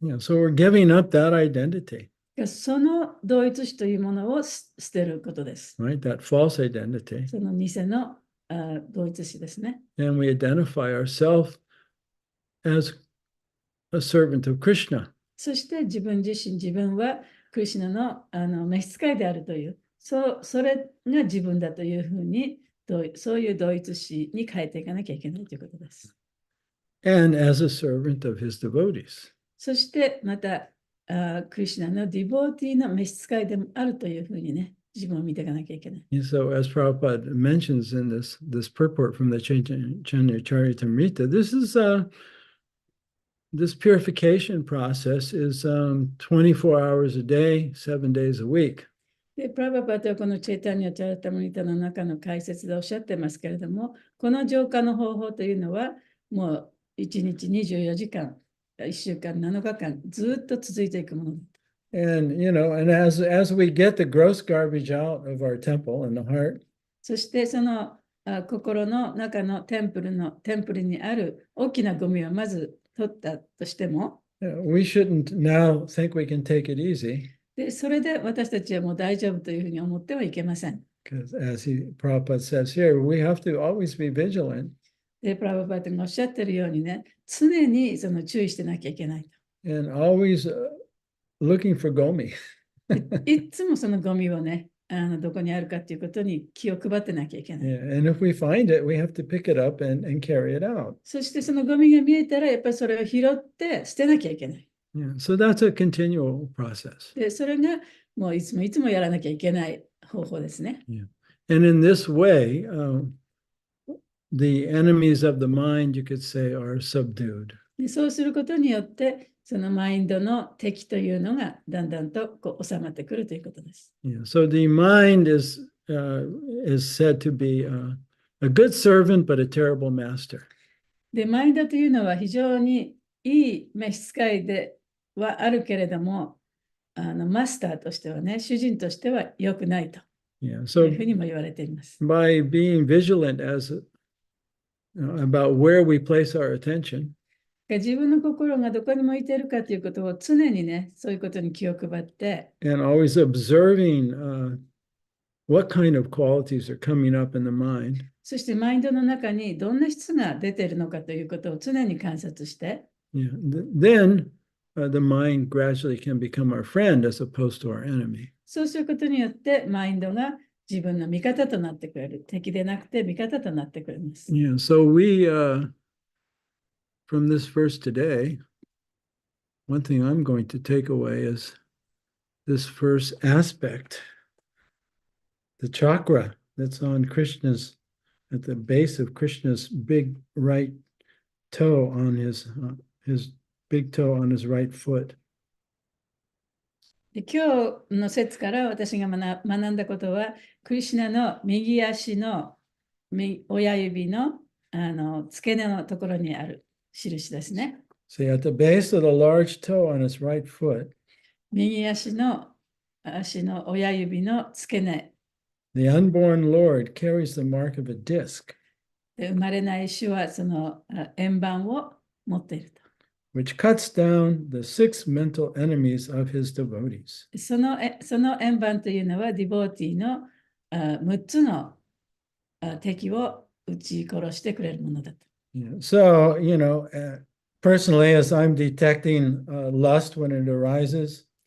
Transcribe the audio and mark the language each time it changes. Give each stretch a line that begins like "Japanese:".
English: Yeah, so we're giving up that identity,
Japanese: その同一視というものを捨てることです。
English: right? That false identity.
Japanese: その偽の同一視ですね。
English: And we identify ourselves as a servant of Krishna.
Japanese: そして自分自身、自分はクリシュナの召使いであるという、それが自分だというふうに、そういう同一視に変えていかなきゃいけないということです。
English: And as a servant of his devotees.
Japanese: そしてまた、クリシュナのディボーティーの召使いでもあるというふうにね、自分を見ていかなきゃいけない。
English: And so, as Prabhupada mentions in this purport from the Chaitanya Charitamrita, this purification process is 24 hours a day, 7 days a week.
Japanese: で、プラバパトはこのチェイタニア・チャラタムリタの中の解説でおっしゃってますけれども、この浄化の方法というのは、もう1日24時間、1週間、7日間、ずっと続いていくものだ。
English: And as we get the gross garbage out of our temple and the heart,
Japanese: そしてその心の中のテンプルにある大きなゴミをまず取ったとしても、
English: we shouldn't now think we can take it easy.
Japanese: で、それで私たちはもう大丈夫というふうに思ってはいけません。
English: Because as Prabhupada says here, we have to always be vigilant.
Japanese: で、プラバパトがおっしゃってるようにね、常にその注意してなきゃいけないと。
English: And always looking for gomi.
Japanese: いつもそのゴミをね、どこにあるかということに気を配ってなきゃいけない。
English: Yeah, and if we find it, we have to pick it up and carry it out.
Japanese: そしてそのゴミが見えたら、やっぱりそれを拾って捨てなきゃいけない。
English: Yeah, so that's a continual process.
Japanese: で、それがもういつもやらなきゃいけない方法ですね。
English: Yeah. And in this way, the enemies of the mind, you could say, are subdued.
Japanese: で、そうすることによって、そのマインドの敵というのがだんだんとこう収まってくるということです。
English: Yeah, so the mind is said to be a good servant, but a terrible master.
Japanese: で、マインドというのは非常にいい召使いではあるけれども、マスターとしてはね、主人としては良くないと
English: Yeah,
Japanese: い
English: so
Japanese: うふうにも言われています。
English: by being vigilant as about where we place our attention.
Japanese: 自分の心がどこに向いているかということを常にね、そういうことに気を配って、
English: And always observing what kind of qualities are coming up in the mind.
Japanese: そしてマインドの中にどんな質が出ているのかということを常に観察して、
English: Yeah. Then the mind gradually can become our friend as opposed to our enemy.
Japanese: そうすることによってマインドが自分の味方となってくれる。敵でなくて味方となってくれます。
English: Yeah. So we, from this verse today, one thing I'm going to take away is this first aspect, the chakra that's on Krishna's, at the base of Krishna's big right toe on his big toe on his right foot.
Japanese: で今日の説から私が学んだことは、クリシュナの右足の親指の付け根のところにある印ですね。
English: See, at the base of the large toe on his right foot,
Japanese: 右足の親指の付け根
English: the unborn Lord carries the mark of a disc,
Japanese: で生まれない種はその円盤を持っていると。
English: which cuts down the 6 mental enemies of his devotees.
Japanese: その円盤というのはディボーティーの6つの敵を撃ち殺してくれるものだと。
English: Yeah. So, personally, as I'm detecting lust when it arises,